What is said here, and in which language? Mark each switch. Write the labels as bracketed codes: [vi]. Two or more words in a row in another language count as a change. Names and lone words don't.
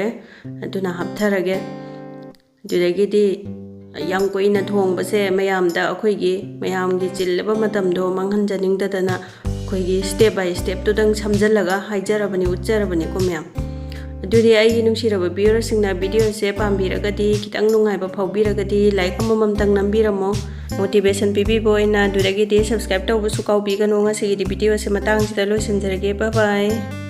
[mni] aduna haptharage adudagi di yam koina thongba se mayam da akhoi gi mayam gi chillaba matam do manghan janing da dana akhoi gi [en] step by step [mni] to dang samjalaga haijarabani uchjarabani ko mayam adudi ai nungsiraba viewer singna video se pambiragadi kitang nungaiba phawbiragadi like amamam tang nambiramo motivation pibi boina adudagi di subscribe tawbu su kawbi ganu ngasi di video se matang sida loisinjarage [en] bye bye